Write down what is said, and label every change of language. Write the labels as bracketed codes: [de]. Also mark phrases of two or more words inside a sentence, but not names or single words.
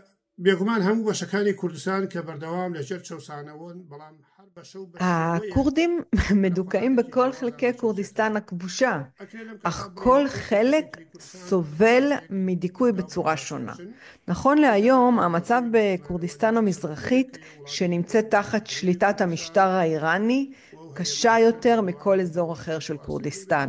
[ckb] بێگومان هەموو بەشەکانی کوردستان کە بەردەوام لەژێر چەوسانەوەن بەڵام هەر بەشە و [he] הכורדים מדוכאים בכל חלקי כורדיסטן הכבושה, אך כל חלק סובל מדיכוי בצורה שונה. נכון להיום, המצב בכורדיסטן המזרחית, שנמצאת תחת שליטת המשטר האיראני, קשה יותר מכל אזור אחר של כורדיסטן.